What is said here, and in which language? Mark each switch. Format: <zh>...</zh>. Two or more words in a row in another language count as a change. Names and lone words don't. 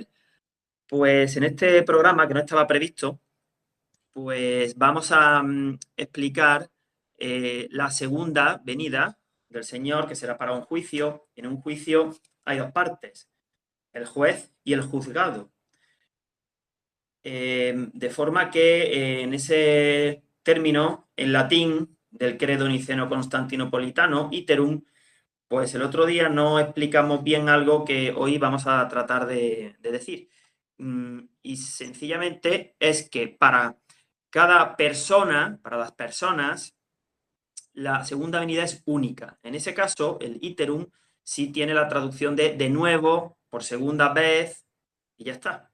<es>Pues en este programa, que no estaba previsto, pues vamos a explicar la segunda venida del Señor, que será para un juicio. En un juicio hay 2 partes, el juez y el juzgado. De forma que en ese término, en latín, del credo niceno-constantinopolitano, iterum, pues el otro día no explicamos bien algo que hoy vamos a tratar de decir. Y sencillamente es que para cada persona, para las personas, la segunda venida es única. En ese caso, el iterum sí tiene la traducción de nuevo, por segunda vez, y ya está.</es>